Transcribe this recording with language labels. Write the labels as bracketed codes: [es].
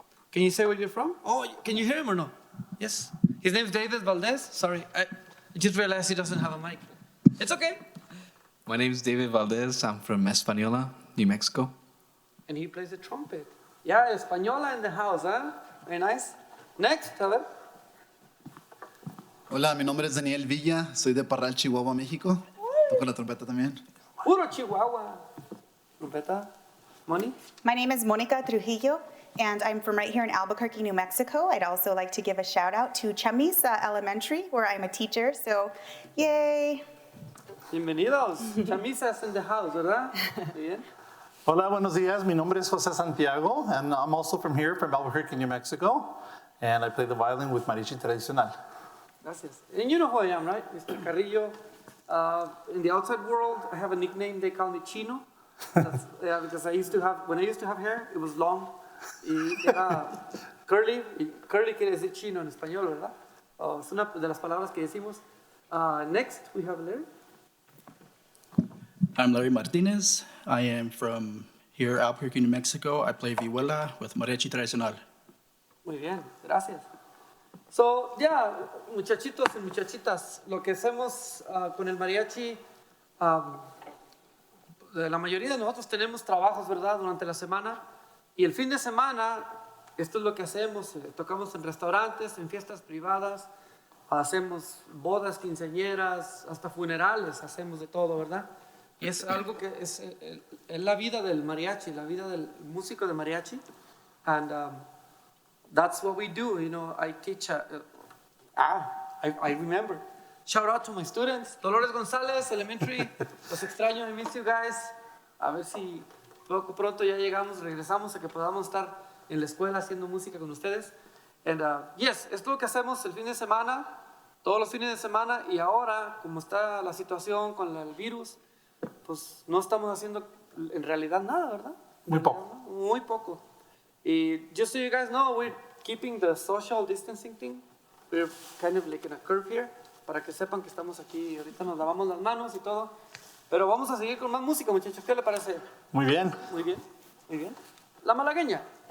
[en] Can you say where you're from? Oh, can you hear him or no? Yes. His name is David Valdez. Sorry, I just realized he doesn't have a mic. It's okay. My name is David Valdez. I'm from Española, New Mexico. And he plays the trumpet. Yeah, Española in the house, huh? Very nice. Next, [es] a ver. Hola, mi nombre es Daniel Villa, soy de Parral, Chihuahua, México. Toco la trompeta también. Puro Chihuahua. Trompeta. Moni? [en] My name is Monica Trujillo, and I'm from right here in Albuquerque, New Mexico. I'd also like to give a shout out to Chamisa Elementary, where I'm a teacher, so yay. [es] Bienvenidos. [en] Chamisas in the house, [es] ¿verdad? Muy bien. Hola, buenos días. Mi nombre es José Santiago, [en] and I'm also from here, from Albuquerque, New Mexico, and I play the violin with Mariachi Tradicional. [es] Gracias. [en] And you know who I am, right? Mr. Carrillo. In the outside world, I have a nickname. They call me Chino. That's, because when I used to have hair, it was long. [es] Y era curly. Y curly quiere decir chino en español, ¿verdad? Es una de las palabras que decimos. [en] Next, we have Larry. I'm Larry Martinez. I am from here, Albuquerque, New Mexico. I play vihuela with Mariachi Tradicional. [es] Muy bien, gracias. So, ya, muchachitos y muchachitas, lo que hacemos con el mariachi, la mayoría de nosotros tenemos trabajos, ¿verdad?, durante la semana. Y el fin de semana, esto es lo que hacemos. Tocamos en restaurantes, en fiestas privadas, hacemos bodas, quinceañeras, hasta funerales, hacemos de todo, ¿verdad? Y es algo que es la vida del mariachi, la vida del músico de mariachi. [en] And that's what we do, you know. I teach, I remember. Shout out to my students. Dolores González, Elementary. [es] Los extraño, [en] I miss you guys. [es] A ver si poco pronto ya regresamos a que podamos estar en la escuela haciendo música con ustedes. [en] And yes, [es] esto es lo que hacemos el fin de semana, todos los fines de semana. Y ahora, como está la situación con el virus, pues no estamos haciendo en realidad nada, ¿verdad? Muy poco. Muy poco. [en] Y just so you guys know, we're keeping the social distancing thing. We're kind of like in a curve here, [es] para que sepan que estamos aquí. Ahorita nos lavamos las manos y todo. Pero vamos a seguir con más música, muchachos. ¿Qué le parece? Muy bien. Muy bien, muy bien. La malagueña.